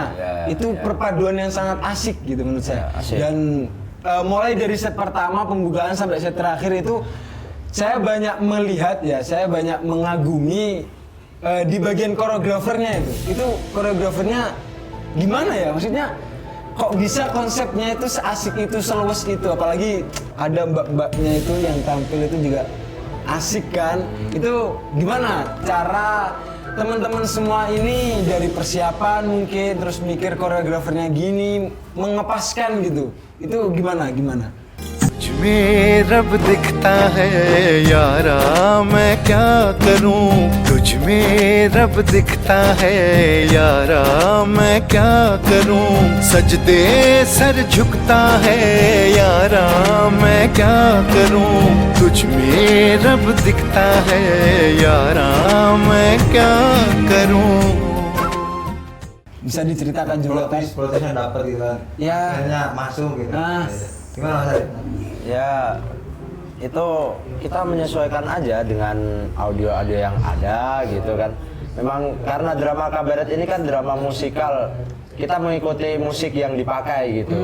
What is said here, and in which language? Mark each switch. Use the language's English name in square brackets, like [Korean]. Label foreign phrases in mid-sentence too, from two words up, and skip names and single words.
[Indonesian] Itu perpaduan yang sangat asik gitu menurut saya. Dan mulai dari set pertama pembukaan sampai set terakhir itu saya banyak melihat saya banyak mengagumi di bagian koreografernya itu koreografernya gimana ya, maksudnya kok bisa konsepnya itu seasik itu, seluas itu, apalagi ada mbak-mbaknya itu yang tampil itu juga asik kan. Itu gimana cara teman-teman semua ini dari persiapan mungkin terus mikir koreografernya gini mengepaskan gitu, itu gimana? [Hindi] में रब दिखता है यारा मैं क्या करूं तुझ में रब दिखता है यारा मैं क्या करूं सजदे सर झुकता है यारा मैं क्या करूं तुझ में रब दिखता है यारा मैं क्या करूं. [Indonesian] Bisa diceritakan juga kan? Prosesnya dapat gitu kan? Ya. Akhirnya masuk gitu. Gimana Mas Arif? Ya, itu kita menyesuaikan aja dengan audio-audio yang ada gitu kan. Memang karena drama kabaret ini kan drama musikal, kita mengikuti musik yang dipakai gitu.